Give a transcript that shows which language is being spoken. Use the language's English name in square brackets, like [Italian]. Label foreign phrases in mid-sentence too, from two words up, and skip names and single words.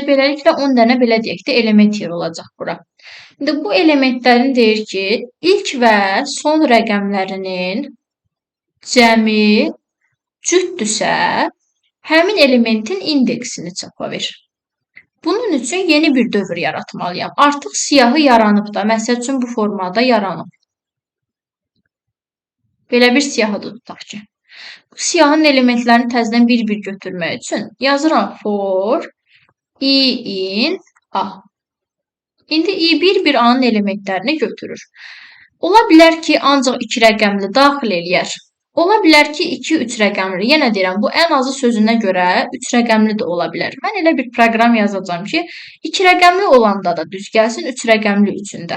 [Azerbaijani] Beləliklə 10 dənə belə deyək də element yığılacaq bura. İndi bu elementlərin deyir ki, ilk və son rəqəmlərinin cəmi cütdürsə, həmin elementin indeksini çapa ver. Bunun üçün yeni bir dövr yaratmalıyam. Artıq siyahı yaranıb da, məsəl üçün bu formada yaranıb. Belə bir siyahıdır tutaq ki. Bu siyahının elementlərini təzədən bir-bir götürmək üçün yazıram [English] for in A. [Azerbaijani] İndi i1 bir A-nın elementlərini götürür. Ola bilər ki, ancaq 2 rəqəmli daxil eləyər. Ola bilər ki, 2-3 rəqəmli. Yenə deyirəm, bu ən azı sözünə görə 3 rəqəmli də ola bilər. Mən elə bir proqram yazacağam ki, 2 rəqəmli olanda da düz gəlsin, 3 rəqəmli üçündə.